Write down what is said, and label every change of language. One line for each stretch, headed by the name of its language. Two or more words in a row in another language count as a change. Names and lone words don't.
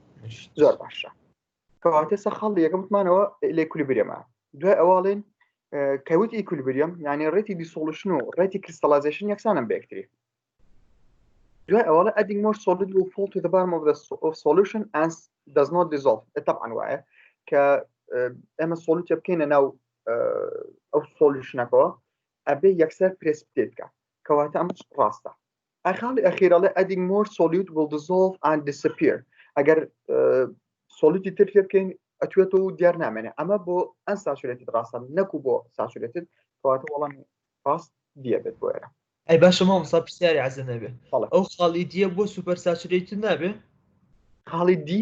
Central Kurdish: زۆر باشە کەواتە سەخاڵ یەکەم وتمانەوە ئێکولیبریەمە دوای ئەواڵێن کەوت ئیکولیبریەم یعنی ڕێتی دیسۆلوشن و ڕێتی کریستەلایزیشن یەکسانن بە یەکتری دوای ئەواڵە
English: adding more solid will fall to the bottom of solution and does not dissolve
Central Kurdish: طبعا وایە کە ئێمە سۆلوتە بکەینە ناو ئەو سۆلوشنەکەەوە ئەبێ یەکسەر پرسپیتێت بکە کەواتە ئەم ڕاستە ئەخاڵی ئەخیرەڵێ
English: adding more solute will dissolve and disappear
Central Kurdish: ئەگەر سۆلوتی تر پێ بکەین ئەتوێتەوە دیار نامێنێ ئەمە بۆ ئەن ساتورێتد ڕاستە نەکو بۆ ساتورێتد کەواتە وەڵامی ڕاست دیە بێت بۆ ئێرە ئەی باشە مامۆستا پرسیاری عەزە نەبێ ئەو خاڵی دیە بۆ سوپەر ساتورێتد نابێ خاڵی دی